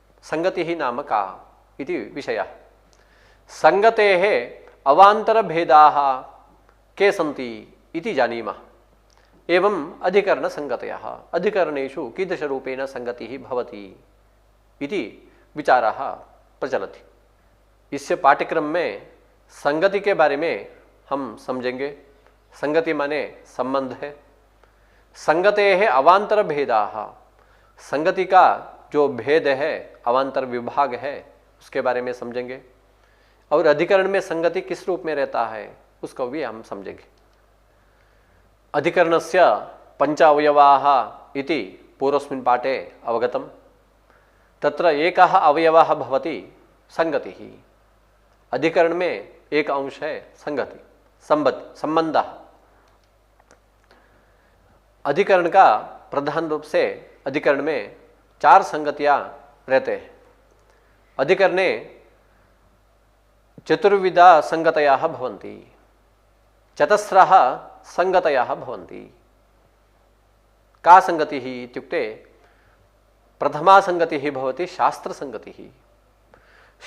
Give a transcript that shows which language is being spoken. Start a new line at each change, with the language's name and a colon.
Sanskrit: संगतिः नाम का इति विषयः। संगतेः अवान्तरभेदाः के सन्ति इति जानीमः। एवं अधिकरणसंगतयः, अधिकरणेषु कीदृशरूपेण संगतिः भवति इति विचारः प्रचलति।
Hindi: इस पाठ्यक्रम में संगति के बारे में हम समझेंगे। संगति माने संबंध है।
Sanskrit: संगतेः अवान्तर भेदाः,
Hindi: संगति का जो भेद है, अवान्तर विभाग है, उसके बारे में समझेंगे। और अधिकरण में संगति किस रूप में रहता है उसको भी हम समझेंगे।
Sanskrit: अधिकरणस्य पंचावयवाः इति पूर्वस्मिन् पाठे अवगतम्। तत्र एकः अवयवः भवति संगतिः।
Hindi: अधिकरण में एक अंश है संगति, संबंधः। अधिकरण का प्रधान रूप से अधिकरण में 4 संगतियां रहते हैं।
Sanskrit: अधिकरणे चतुर्विधा संगतयः भवन्ति, चतस्रः संगतयः भवन्ति। का संगतिः इत्युक्ते प्रथमा संगतिः भवति शास्त्रसंगतिः।